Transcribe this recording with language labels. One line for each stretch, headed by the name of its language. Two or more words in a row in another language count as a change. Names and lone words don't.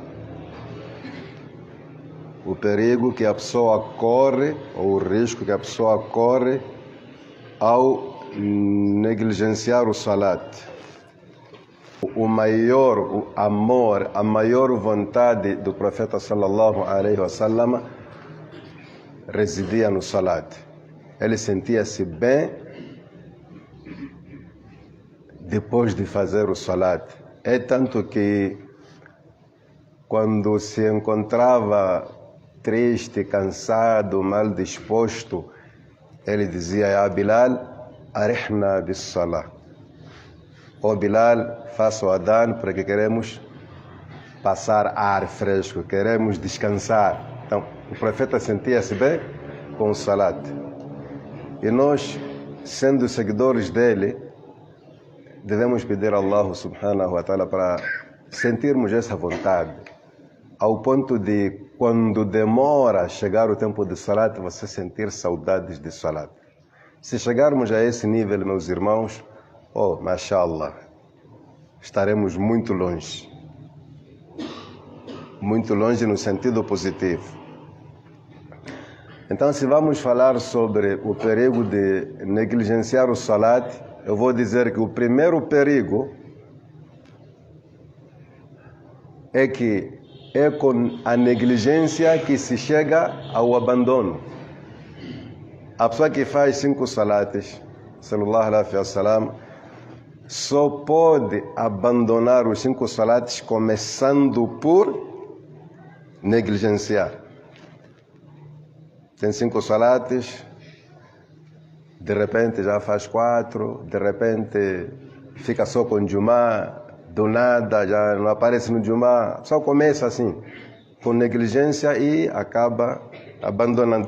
Portuguese: O perigo que a pessoa corre, ou o risco que a pessoa corre ao negligenciar o salat. O maior amor, a maior vontade do profeta
Arabic: صلى الله عليه وسلم
Portuguese: residia no salat. Ele sentia-se bem depois de fazer o salat. É tanto que quando se encontrava triste, cansado, mal disposto, ele dizia:
Arabic: "يا بلال، أرحنا بالصلاة."
Portuguese: "Ó Bilal, faça o adhan porque queremos passar ar fresco, queremos descansar." Então, o profeta sentia-se bem com o salat. E nós, sendo seguidores dele, devemos pedir a Allah
Arabic: سبحانه وتعالى
Portuguese: para sentirmos essa vontade, ao ponto de, quando demora a chegar o tempo de salat, você sentir saudades de salat. Se chegarmos a esse nível, meus irmãos, mashallah, estaremos muito longe. Muito longe no sentido positivo. Então, se vamos falar sobre o perigo de negligenciar o salat, eu vou dizer que o primeiro perigo é que é com a negligência que se chega ao abandono. A pessoa que faz 5 salates,
Arabic: صلى الله عليه وسلم,
Portuguese: só pode abandonar os 5 salates começando por negligenciar. Tem 5 salates, de repente já faz 4, de repente fica só com Jumá, do nada já não aparece no Jumá, só começa assim, com negligência e acaba abandonando.